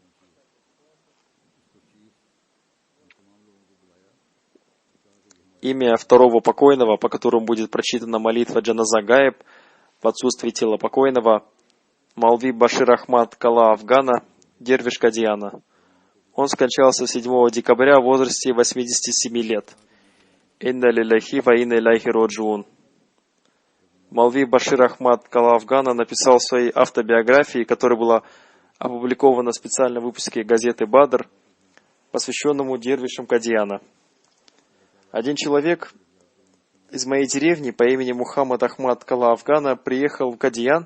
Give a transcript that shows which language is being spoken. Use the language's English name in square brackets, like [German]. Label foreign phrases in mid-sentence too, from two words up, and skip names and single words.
[Russian] Имя второго покойного, по которому будет прочитана молитва [Arabic] جنازة غائب [Russian] в отсутствии тела покойного, Молви Башир Ахмад Кала Афгана, дервиш Кадьяна. Он скончался 7 декабря в возрасте 87 лет. [Arabic] إنا لله وإنا إليه راجعون. [Russian] Молви Башир Ахмад Кала Афгана написал в своей автобиографии, которая была опубликована в специальном выпуске газеты «Бадр», посвященному дервишам Кадьяна. Один человек из моей деревни по имени Мухаммад Ахмад Кала Афгана приехал в Кадьян.